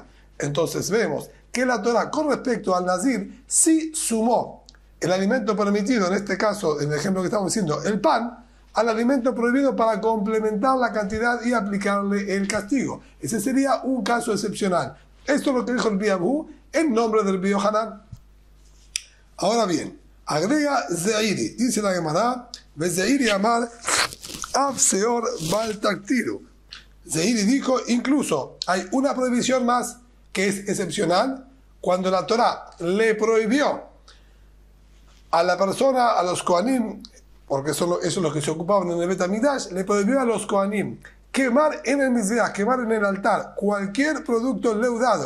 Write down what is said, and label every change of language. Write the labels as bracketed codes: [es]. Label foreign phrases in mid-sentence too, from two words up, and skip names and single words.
[es] Entonces vemos que la Torah con respecto al nazir sí sumó el alimento permitido, en este caso, en el ejemplo que estamos diciendo, el pan, al alimento prohibido para complementar la cantidad y aplicarle el castigo. Ese sería un caso excepcional. Esto es lo que dijo el Rabbi Abu en nombre del Rabbi Yohanan. Ahora bien, agrega Zeiri, dice la Gemara, [he] זעירי אמר אף שאור בל תקטירו. [es] Zeiri dijo, incluso hay una prohibición más que es excepcional, cuando la Torah le prohibió a la persona, a los Kohanim, porque eso es lo que se ocupaban en el Bet HaMikdash, le prohibió a los Kohanim quemar en el Mizbeach, quemar en el altar cualquier producto leudado.